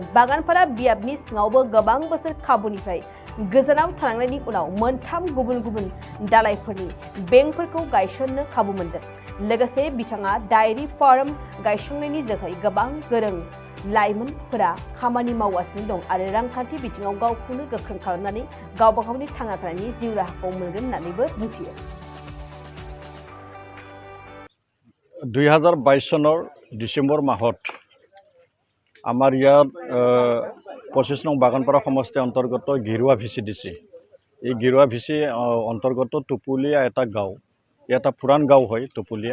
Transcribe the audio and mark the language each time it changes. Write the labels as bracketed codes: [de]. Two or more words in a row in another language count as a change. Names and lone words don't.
[brx] बागानपारा बियाबनि सिङावबो गोबां बोसोर खाबुनिफ्राय गोजानाव थानांनायनि उनाव मोनथाम गुबुन गुबुन दालायफोरनि बेंकफोरखौ गायसननो खाबु मोनदों। लोगोसे बिथाङा डायरी फार्म गायसंनायनि जोहै गोबां गोरों लाइमोनफोरा खामानि मावगासिनो दं आरो रांखान्थि बिथिङाव गावखौनो गोख्रों खालामनानै गावबा गावनि थांना थानायनि जिउ राहाखौ मोनगोन होननानैबो बुंथियो। [as] 2022 চনৰ ডিচেম্বৰ মাহত আমাৰ ইয়াত 25 নং বাগানপাৰা সমষ্টিৰ অন্তৰ্গত গিৰুৱা ভিচিডিচি এই গিৰুৱা ভিচি অন্তৰ্গত টুপুলিয়া এটা গাঁও, এটা পুৰাণ গাঁও হয় টুপুলিয়া।